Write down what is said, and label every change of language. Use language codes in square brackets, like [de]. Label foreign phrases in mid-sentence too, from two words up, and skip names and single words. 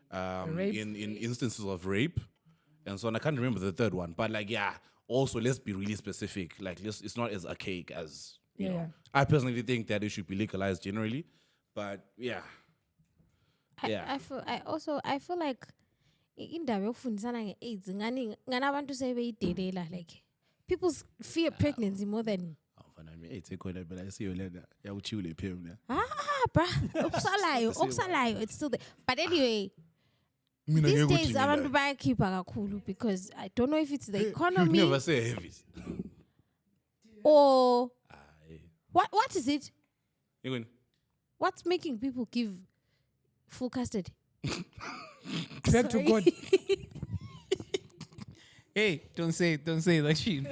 [en] In instances of rape, and so on. I can't remember the third one, but like yeah, also let's be really specific. Like, it's not as archaic as you know. Yeah. I personally think that it should be legalized generally, but yeah. I feel like [zu] indaba yokufundisana nge-AIDS ngani abantu sebeyidelela [en] like people fear pregnancy more than okusalayo it's still there. But anyway, these days [zu] abantu bayakhipha kakhulu [en] because I don't know if it's the economy. You never say heavy. Or what is it? You What's making people give full custody? Back to God. Hey, don't say that shit.